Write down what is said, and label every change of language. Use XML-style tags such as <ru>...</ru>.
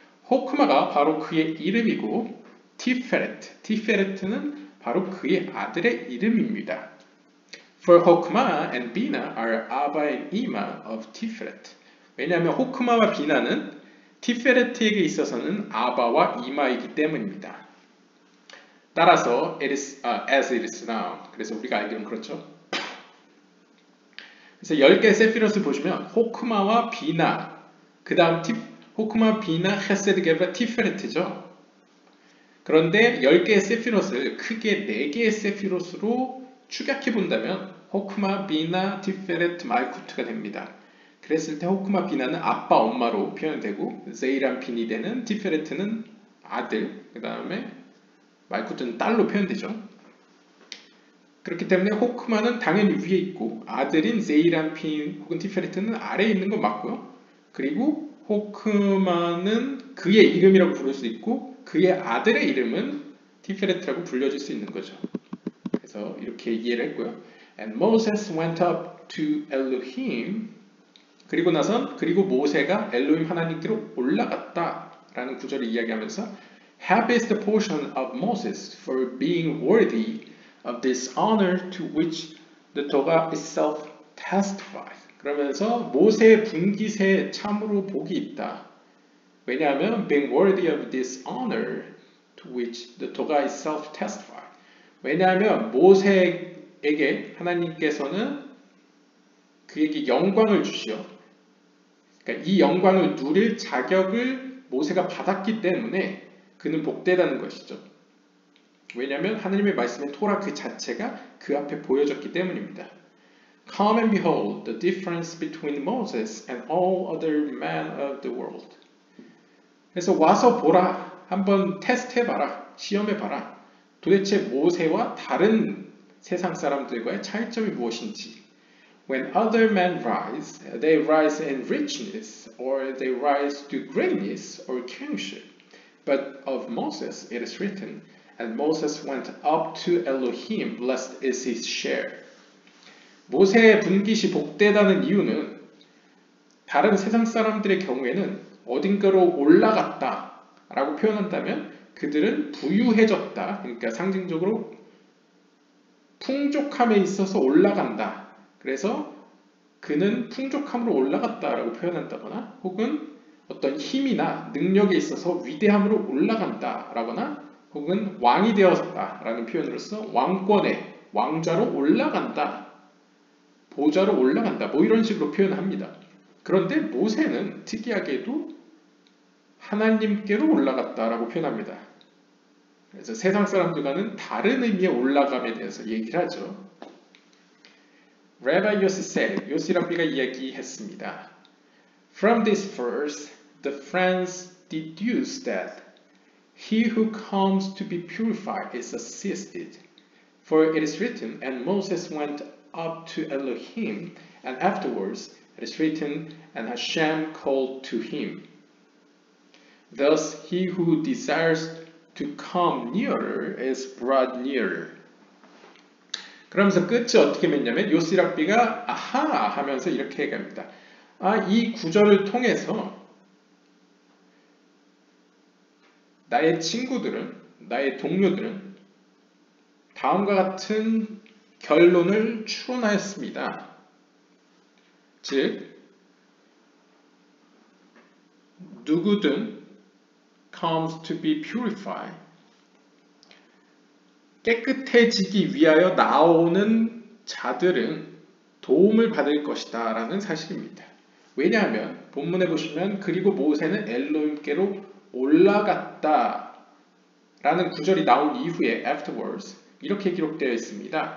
<ko>호크마가 바로 그의 이름이고 티페레트는 바로 그의 아들의 이름입니다.</ko> <en>For 호크마 and 비나 are Abba and Ima of Tiferet.</en> <ko>왜냐하면 호크마와 비나는 티페레트에게 있어서는 아바와 이마이기 때문입니다. 따라서</ko> <en>as it is now.</en> <ko>그래서 우리가 알기로는 그렇죠. 그래서 10개의 세피롯을 보시면 호크마와 비나, 그 다음 호크마, 비나, 헤세드, 게브라, 티페레트죠. 그런데 10개의 세피롯을 크게 4개의 세피롯으로 축약해 본다면 호크마, 비나, 티페레트, 말쿠트가 됩니다. 그랬을 때 호크마, 비나는 아빠, 엄마로 표현되고 제이란 핀이 되는 티페레트는 아들, 그 다음에 말쿠트는 딸로 표현되죠. 그렇기 때문에 호크마는 당연히 위에 있고 아들인 제이란핀 혹은 티페레트는 아래에 있는 건 맞고요. 그리고 호크마는 그의 이름이라고 부를 수 있고 그의 아들의 이름은 티페레트라고 불려질 수 있는 거죠. 그래서 이렇게 이해를 했고요.</ko> <en>And Moses went up to Elohim.</en> <ko>그리고 모세가 엘로힘 하나님께로 올라갔다 라는 구절을 이야기하면서</ko> <en>Happy is the portion of Moses for being worthy of this honor to which the Torah itself testifies.</en> <ko>그러면서 모세의 분깃에 참으로 복이 있다. 왜냐하면</ko> <en>being worthy of this honor to which the Torah itself testifies.</en> <ko>왜냐하면 모세에게 하나님께서는 그에게 영광을 주시어, 그러니까 이 영광을 누릴 자격을 모세가 받았기 때문에 그는 복되다는 것이죠. 왜냐하면 하나님의 말씀의 토라 그 자체가 그 앞에 보여졌기 때문입니다.</ko> <en>Come and behold the difference between Moses and all other men of the world.</en> <ko>그래서 와서 보라, 한번 테스트해봐라, 시험해봐라. 도대체 모세와 다른 세상 사람들과의 차이점이 무엇인지.</ko> <en>When other men rise, they rise in richness, or they rise to greatness or kingship. But of Moses it is written, And Moses went up to Elohim, blessed is his share.</en> <ko>모세의 분깃이 복되다는 이유는 다른 세상 사람들의 경우에는 어딘가로 올라갔다 라고 표현한다면 그들은 부유해졌다. 그러니까 상징적으로 풍족함에 있어서 올라간다. 그래서 그는 풍족함으로 올라갔다 라고 표현한다거나 혹은 어떤 힘이나 능력에 있어서 위대함으로 올라간다 라거나 혹은 왕이 되었다 라는 표현으로서 왕권에 왕좌로 올라간다, 보좌로 올라간다, 뭐 이런 식으로 표현합니다. 그런데 모세는 특이하게도 하나님께로 올라갔다 라고 표현합니다. 그래서 세상 사람들과는 다른 의미의 올라감에 대해서 얘기를 하죠.</ko> <en>Rabbi Yossi said,</en> <ko>요시 랍비가 이야기했습니다.</ko> <en>From this verse, the friends deduce that He who comes to be purified is assisted. For it is written, and Moses went up to Elohim, and afterwards it is written, and Hashem called to him. Thus he who desires to come nearer is brought nearer.</en> <ko>그러면서 끝이 어떻게 맺냐면 요시랍비가 아하 하면서 이렇게 얘기합니다. 이 구절을 통해서 나의 친구들은, 나의 동료들은 다음과 같은 결론을 추론하였습니다. 즉, 누구든</ko> <en>comes to be purified.</en> <ko>깨끗해지기 위하여 나오는 자들은 도움을 받을 것이다 라는 사실입니다. 왜냐하면 본문에 보시면 그리고 모세는 엘로힘께로 올라갔다 라는 구절이 나온 이후에 afterwards 이렇게 기록되어 있습니다.</ko>